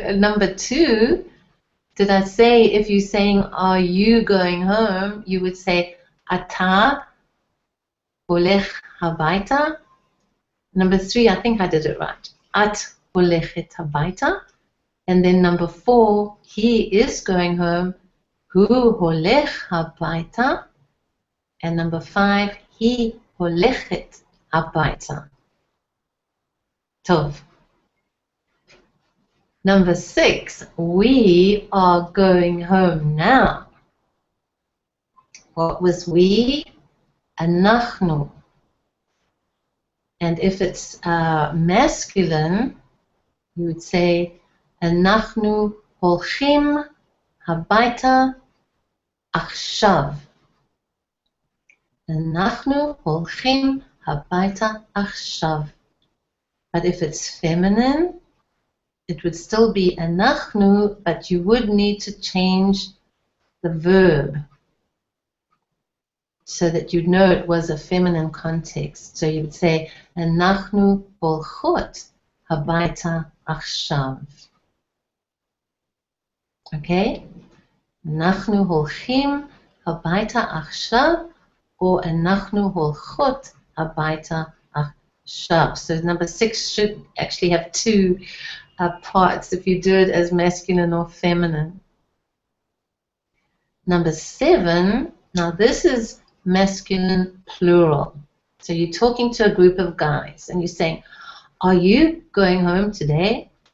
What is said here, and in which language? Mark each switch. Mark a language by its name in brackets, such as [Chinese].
[English] Number 2, did I say if you're saying, are you going home, you would say, [Hebrew] אתה הולך הביתה? [English] Number 3, I think I did it right. [Hebrew] את הולכת הביתה. [English] And then number 4, he is going home. [Hebrew] הוא הולך הביתה. [English] And number 5, [Hebrew] היא הולכת הביתה. טוב. [English] Number 6, we are going home now. What was we? אנחנו. And if it's masculine, you would say, [Hebrew] אנחנו הולכים הביתה עכשיו. אנחנו הולכים הביתה עכשיו. [English] But if it's feminine, it would still be אנחנו, but you would need to change the verb so that you'd know it was a feminine context. So you would say, [Hebrew] אנחנו הולכות הביתה עכשיו. [English] Okay? [Hebrew] אנחנו הולכים הביתה עכשיו, או אנחנו הולכות הביתה עכשיו. [English] So number 6 should actually have 2 parts if you do it as masculine or feminine. Number 7, now this is masculine plural. So you're talking to a group of guys and you're saying, are you going home today?